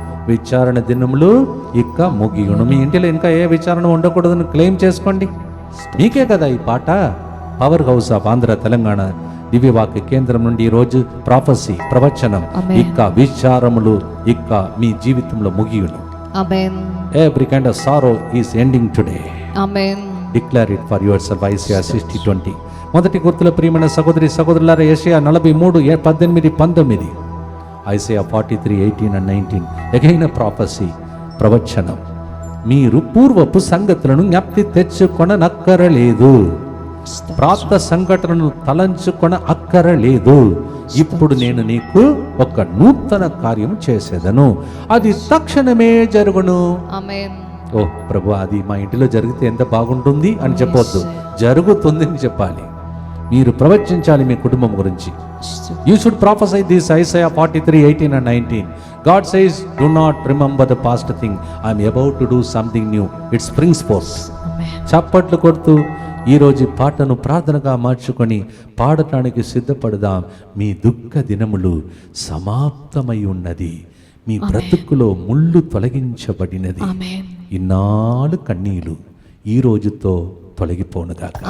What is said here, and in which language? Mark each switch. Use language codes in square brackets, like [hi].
[te] విచారణ దినములు ఇక ముగియును. మీ ఇంటిలో ఇంకా ఏ విచారణ ఉండకూడదని క్లెయిమ్ చేసుకోండి. మీకే కదా ఈ పాట. Power house of Andhra Telangana దివ్యవాక్య కేంద్రం నుండి ఈరోజు ప్రాఫెసీ, ప్రవచనం. ఇక విచారములు ఇక మీ జీవితంలో ముగియును. [en] Every kind of sorrow is ending today. Declare it for yourself. Isaiah 60:20. [te] మొదటి గుర్తుల ప్రియమైన సహోదరి సహోదరులారా, యెషయా 43:18-19, Isaiah 43:18-19. [en] Again a prophecy, [te] ప్రవచనం. మీరు పూర్వపు సంగతులను జ్ఞప్తి తెచ్చుకొననక్కరలేదు, ప్రాత సంఘటనను తలంచుకొన అక్కరలేదు. ఇప్పుడు నేను నీకు ఒక నూతన కార్యం చేసేదను, అది తక్షణమే జరుగును. ఓ ప్రభు, అది మా ఇంటిలో జరిగితే ఎంత బాగుంటుంది అని చెప్పొద్దు, జరుగుతుంది అని చెప్పాలి. మీరు ప్రవచించాలి మీ కుటుంబం గురించి. [en] You should prophesy this. Isaiah 43:18-19. God says, do not remember the past thing. I am about to do something new. It springs forth. [te] చప్పట్లు కొడుతూ ఈరోజు పాటను ప్రార్థనగా మార్చుకొని పాడటానికి సిద్ధపడదాం. మీ దుఃఖ దినములు సమాప్తమై ఉన్నది. మీ బ్రతుకులో ముళ్ళు తొలగించబడినది. ఇన్నాళ్ళు కన్నీలు ఈ రోజుతో తొలగిపోనుగాక.